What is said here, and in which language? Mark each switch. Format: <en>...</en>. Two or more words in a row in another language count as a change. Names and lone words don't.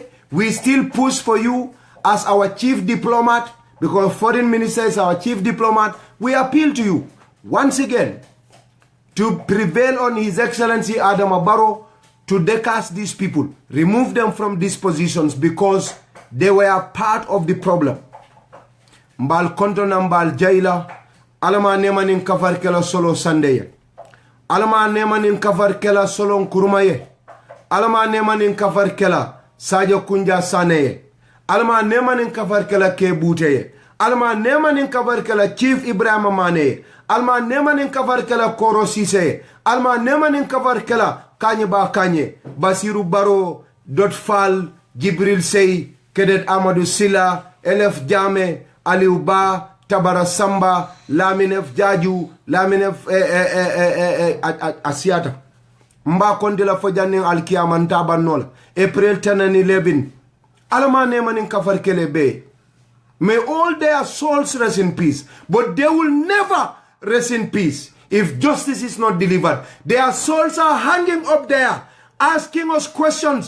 <en>We still push for you as our chief diplomat, because foreign minister is our chief diplomat. We appeal to you once again to prevail on His Excellency Adama Barrow to decast these people, remove them from these positions, because they were part of the problem.</en> <man>mbal kontona mbal jaila alama nemanin kafar kela Solo Sandeng alama nemanin kafar kela Solo Nkurumaye alama nemanin kafar kela Sadio Kunja Saneye alama nemanin kafar kela Kebuteye alama nemanin kafar kela Chief Ibrahima Mane alma nemanin kafar kela Koro Sise alma nemanin kafar kela Kanye Ba Kanye Basiru Baro Dotfal Jibril Sey Kedet Amadou Silla Elef Jame Aliou Ba Tabara Samba Laminef Jaju Laminef Asiata Mba kondila fojanin alkiyama ntaba nola April 10 and 11 alma nemanin kafar kele be.</man> <en>May all their souls rest in peace, but they will never rest in peace if justice is not delivered. Their souls are hanging up there, asking us questions.</en>